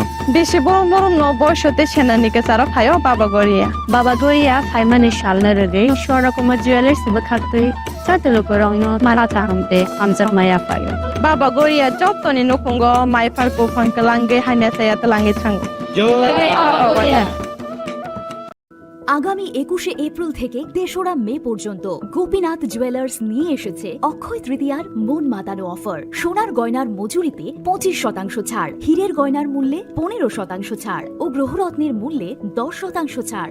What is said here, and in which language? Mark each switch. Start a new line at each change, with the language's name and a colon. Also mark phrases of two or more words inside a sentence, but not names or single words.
Kok Borok: Beshi borom borom no boyshote senanike sara phayo Baba Goria. Baba Goria phaimani shalna rege shora kuma jewelers bakhaktui chate lukurogno marata hamte amjak maya phayo. Baba Goria jotoni nukungo mai pharko phangkalange haina saya talange thango.
Bangla: আগামী 21শে এপ্রিল থেকে 3রা মে পর্যন্ত গোপীনাথ জুয়েলার্স নিয়ে এসেছে অক্ষয় তৃতীয়ার মন মাতানো অফার। সোনার গয়নার মজুরিতে 25% ছাড়, হীরের গয়নার মূল্যে 15% ছাড় ও গ্রহরত্নের মূল্যে 10% ছাড়।